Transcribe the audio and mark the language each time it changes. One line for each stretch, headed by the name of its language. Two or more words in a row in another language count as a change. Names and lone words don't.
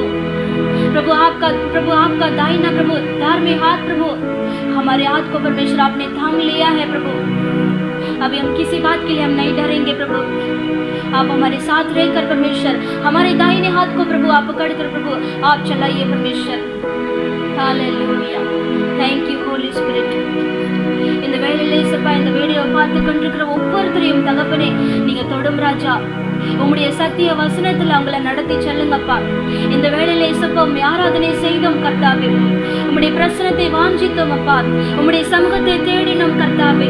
Hindi: प्रभु आपका दाहिना प्रभु धार्मिक हाथ प्रभु हमारे हाथ को परमेश्वर आपने थाम लिया है प्रभु। अभी हम किसी बात के लिए हम नहीं डरेंगे प्रभु। आप हमारे साथ रहकर परमेश्वर हमारे दाहिने हाथ को प्रभु आप पकड़कर प्रभु आप चलाइए परमेश्वर।
English: हालेलुया। Thank you Holy Spirit.
Tamil: இந்த வேளையிலே இயேசுப்பா இந்த வீடியோ பார்த்து கொண்டிருக்கிற ஒவ்வொருத்தரையும் தகப்பனே நீங்க தொடும் ராஜா, உம்முடைய சத்திய வசனத்துல அவங்களை நடத்தி செல்லுங்கப்பா. இந்த வேளையிலே இயேசுப்பா உம்மை ஆராதனை செய்தோம் கர்த்தாவே, உம்முடைய பிரசன்னத்தை வாஞ்சித்தோம் அப்பா, உம்முடைய சமூகத்தை தேடினோம் கர்த்தாவே.